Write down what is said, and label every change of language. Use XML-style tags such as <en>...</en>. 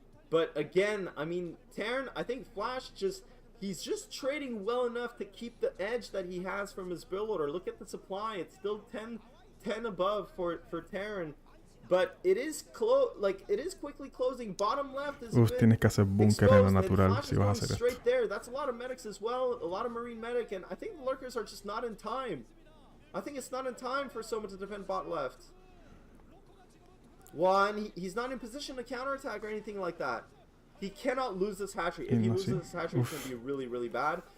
<en>But again, I mean, Terran, I think Flash he's just trading well enough to keep the edge that he has from his build order. Look at the supply; it's still 10 above for Terran. But it is quickly closing. Bottom left is</en> <es>tienes que hacer búnker en la natural si vas a hacer</es> <en>straight there. That's a lot of medics as well, a lot of Marine medic, and I think the lurkers are just not in time. I think it's not in time for Soma to defend bot left. One, he's not in position to counterattack or anything like that. He cannot lose this hatchery. If he loses this hatchery, it's going to be really, really bad.</en>